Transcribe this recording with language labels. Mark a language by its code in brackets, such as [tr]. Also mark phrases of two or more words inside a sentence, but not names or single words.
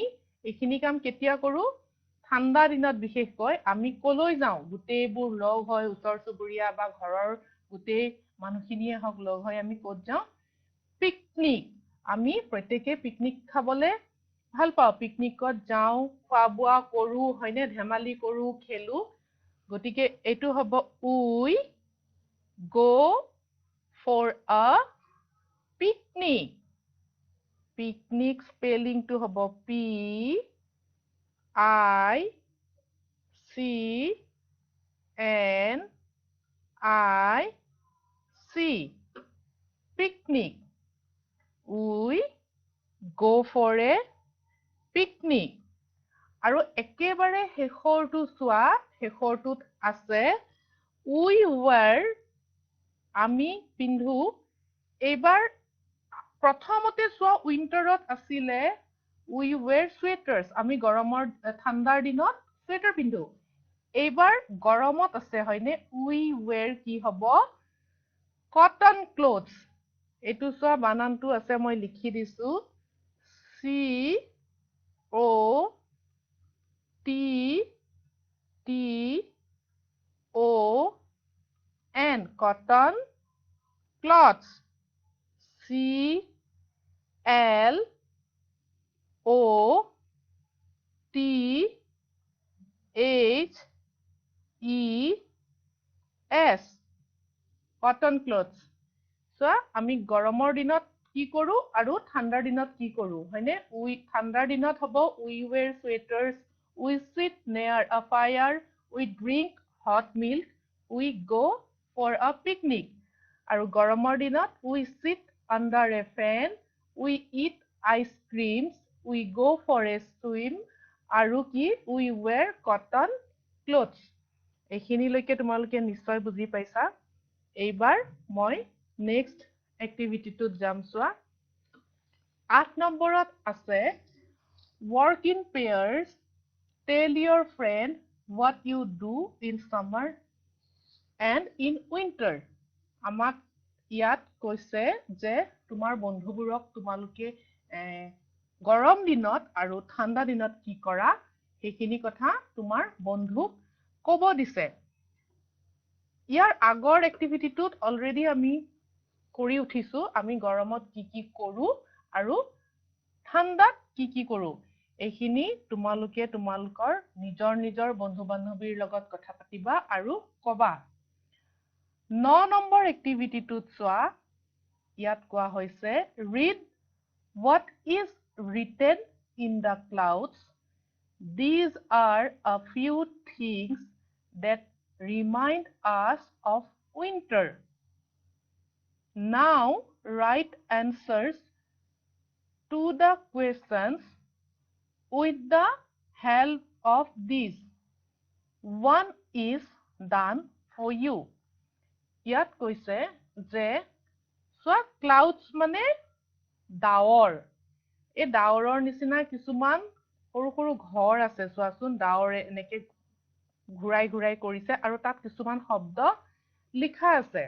[as] এইখিনি কাম কেতিয়া কৰো ঠাণ্ডা দিনত বিশেষকৈ আমি কলৈ যাওঁ গোটেইবোৰ লগ হৈ উত্তৰ চুবুৰীয়া বা ঘৰৰ গোটেই মানুহখিনিয়ে হওক লগ হৈ আমি ক'ত যাওঁ পিকনিক আমি প্ৰত্যেকে পিকনিক খাবলৈ ভাল পাওঁ পিকনিকত যাওঁ খোৱা বোৱা কৰো হয়নে ধেমালি কৰো খেলো গতিকে এইটো হ'ব [en] we go for a picnic picnic spelling [as] to হ'ব [en] PICNIC picnic we go for a picnic [as] আৰু একেবাৰে শেষৰটো চোৱা শেষৰটোত আছে [en] we wear [as] আমি পিন্ধো এইবাৰ প্ৰথমতে চোৱা উইন্টাৰত আছিলে [en] we wear sweaters [as] আমি গৰমৰ ঠাণ্ডাৰ দিনত sweater পিন্ধো এইবাৰ গৰমত আছে হয়নে [en] we wear [as] কি হ'ব [en] cotton clothes [as] এইটো চোৱা বানানটো আছে মই লিখি দিছো [en] COTTON cotton cloths CLOTHES cotton clothes [as] চোৱা আমি গৰমৰ দিনত কি কৰো আৰু ঠাণ্ডাৰ দিনত কি কৰো হয়নে ঠাণ্ডাৰ দিনত হ'ব [en] we wear sweaters we sit near a fire we drink hot milk, we go for a picnic. [as] আৰু গৰমৰ দিনত [en] we sit under a fan, we eat ice creams, we go for a swim, [as] আৰু কি [en] we wear cotton clothes. [as] এইখিনিলৈকে তোমালোকে নিশ্চয় বুজি পাইছা। এইবাৰ মই নেক্সট এক্টিভিটিটোত যাম চোৱা। [en] 8 [as] নম্বৰত আছে [en] work in pairs, tell your friend what you do in summer and in winter. [as] আমাক ইয়াত কৈছে যে তোমাৰ বন্ধুবোৰক তোমালোকে গৰম দিনত আৰু ঠাণ্ডা দিনত কি কৰা সেইখিনি কথা তোমাৰ বন্ধুক ক'ব দিছে। ইয়াৰ আগৰ এক্টিভিটিটোত অলৰেডি আমি কৰি উঠিছো আমি গৰমত কি কি কৰো আৰু ঠাণ্ডাত কি কি কৰো। এইখিনি তোমালোকে তোমালোকৰ নিজৰ বন্ধু বান্ধৱীৰ লগত কথা পাতিবা আৰু কবা। [en] 9 [as] নম্বৰ এক্টিভিটিটোত চোৱা ইয়াত কোৱা হৈছে [en] read what is written in the clouds. These are a few things that remind us of winter. Now write answers to the questions with the help of these. One is done for you. [as] ইয়াত কৈছে যে চোৱা ক্লাউডছ মানে ডাৱৰ। এই ডাৱৰৰ নিচিনা কিছুমান সৰু সৰু ঘৰ আছে চোৱাচোন ডাৱৰে এনেকে ঘূৰাই ঘূৰাই কৰিছে আৰু তাত কিছুমান শব্দ লিখা আছে।